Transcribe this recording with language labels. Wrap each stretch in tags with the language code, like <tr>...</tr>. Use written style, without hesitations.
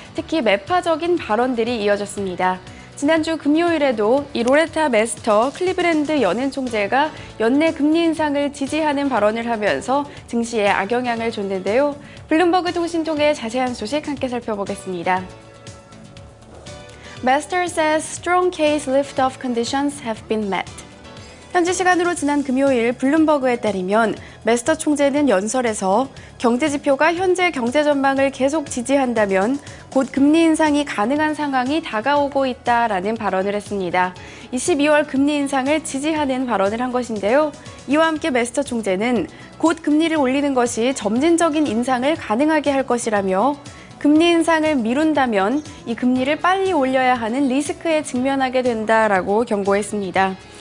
<ko>특히 매파적인 발언들이 이어졌습니다. 지난주 금요일에도 이 로레타 메스터 클리브랜드 연은 총재가 연내 금리 인상을 지지하는 발언을 하면서 증시에 악영향을 줬는데요. 블룸버그 통신 통해 자세한 소식 함께 살펴보겠습니다.</ko> <en>Mester says strong case lift-off conditions have been met.</en> <ko>현지 시간으로 지난 금요일 블룸버그에 따르면 메스터 총재는 연설에서 경제 지표가 현재 경제 전망을 계속 지지한다면 곧 금리 인상이 가능한 상황이 다가오고 있다라는 발언을 했습니다. 12월 금리 인상을 지지하는 발언을 한 것인데요. 이와 함께 메스터 총재는 곧 금리를 올리는 것이 점진적인 인상을 가능하게 할 것이라며 금리 인상을 미룬다면 이 금리를 빨리 올려야 하는 리스크에 직면하게 된다라고 경고했습니다.</ko>